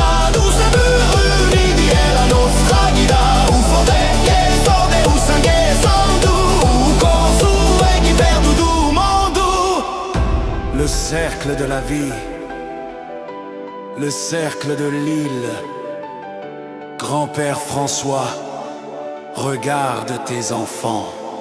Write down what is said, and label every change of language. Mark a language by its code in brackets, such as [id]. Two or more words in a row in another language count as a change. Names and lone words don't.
[fr] Douce réunis, [co] di la nostra guida. U forte che sorde, u sangue sandu. U corsu e chi perdu du mondo. [fr] Le cercle de la vie, le cercle de l'île. Grand-père François, regarde tes enfants.